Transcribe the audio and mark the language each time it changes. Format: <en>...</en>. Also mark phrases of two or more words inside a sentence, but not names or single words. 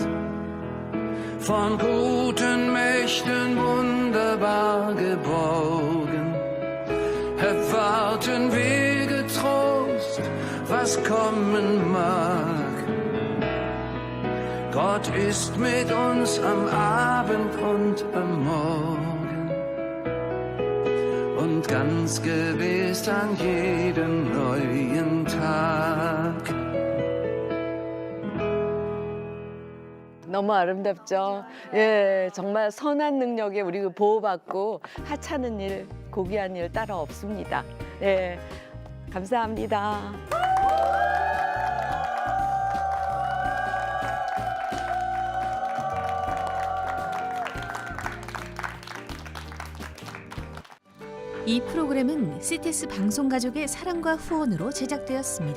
<de>Von guten Mächten wunderbar geborgen, was kommen mag. Gott ist mit uns am Abend und am Morgen und ganz gewiss an jedem neuen Tag.</de> <ko>너무 아름답죠? 예, 정말 선한 능력에 우리 보호받고 하찮은 일, 고귀한 일 따로 없습니다. 예, 감사합니다. 이 프로그램은 CTS 방송가족의 사랑과 후원으로 제작되었습니다.</ko>